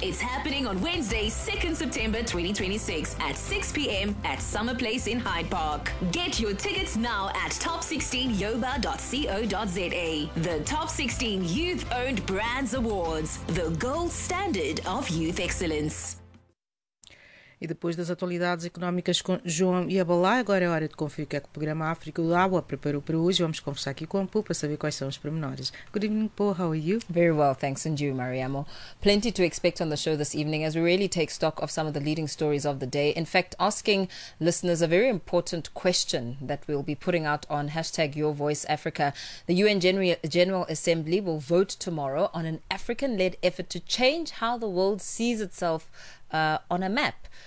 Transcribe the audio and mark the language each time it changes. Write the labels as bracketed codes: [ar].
[en] It's happening on Wednesday, 2nd September 2026 at 6 p.m. at Summer Place in Hyde Park. Get your tickets now at top16yoba.co.za. The Top 16 Youth-Owned Brands Awards, the gold standard of youth excellence. [pt] E depois das atualidades económicas com João Iabalá, agora é hora de conferir o que é que o programa África do Água preparou para hoje. Vamos conversar aqui com a Pu para saber quais são os pormenores. [en] Good evening, Pu. How are you? Very well, thanks. And you, Mariamo? Plenty to expect on the show this evening as we really take stock of some of the leading stories of the day. In fact, asking listeners a very important question that we'll be putting out on hashtag Your Voice Africa. The UN General Assembly will vote tomorrow on an African-led effort to change how the world sees itself on a map.